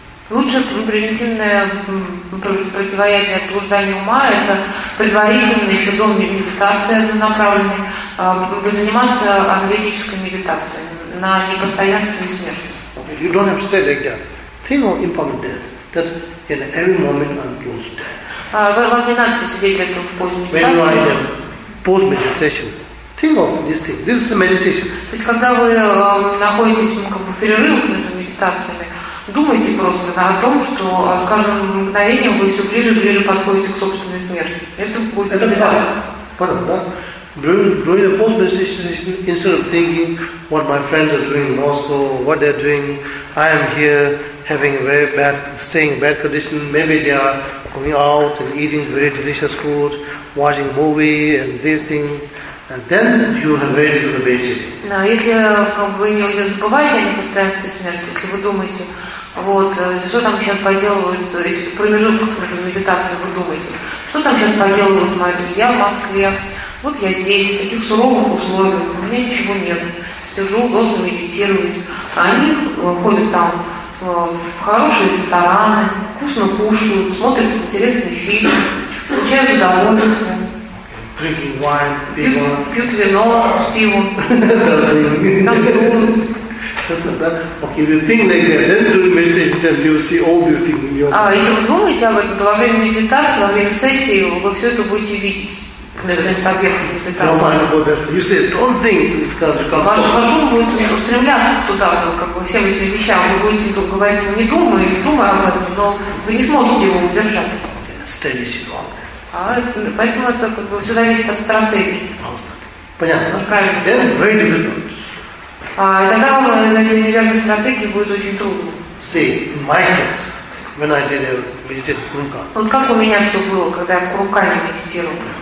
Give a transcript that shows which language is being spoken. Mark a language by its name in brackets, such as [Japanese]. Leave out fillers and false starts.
[Russian] Лучше превентивное противоядие от блуждания ума – это предварительно еще до медитации однонаправленной, заниматься аналитической медитацией на непостоянство и смерть. [English] You don't have to stay like that. Think of impermanent death, that in every moment I'm close to death. [Russian] Вам не надо сидеть в этом позе медитации. [English] When you are in a post-meditation, think of this thing. This is a meditation. [Russian] То есть, когда вы находитесь как бы, в перерывах между медитациями, думайте просто о том, что с каждым мгновением вы все ближе и ближе подходите к собственной смерти. Это будет медитация. [English] During the post-meditation, instead of thinking what my friends are doing in Moscow, what they're doing, I am here having a very bad, staying in bad condition, maybe they are going out and eating very delicious food, watching movie and these things. Then you have very good meditation. [Russian] Если вы не забываете о непостоянстве смерти, если вы думаете, вот, что там сейчас поделывают, из промежутков в медитации вы думаете, что там сейчас поделывают мои друзья в Москве, вот я здесь, в таких суровых условиях, у меня ничего нет, сижу, должен медитировать, они ходят там в хорошие рестораны, вкусно кушают, смотрят интересные фильмы, получают удовольствие. [English] Drinking wine, pivo. [Russian] Пьют вино, пиво. [English] That's not that. Okay, if you think like that, then during meditation time you see all these things in your mind. [Russian] Если вы думаете об этом, то во время медитации, во время сессии вы все это будете видеть. Ваш ум будет устремляться туда, как бы всем этим вещам. Вы будете говорить, не думай, думай об этом, но вы не сможете его удержать. [English] Steady as you [Russian] поэтому это как бы все зависит от стратегии. Понятно? Правильно. Тогда вам на неверной стратегии будет очень трудно. [English] See, in my case, when I did a meditation Kurukha. [Russian] Вот как у меня все было, когда я Kurukha медитировал.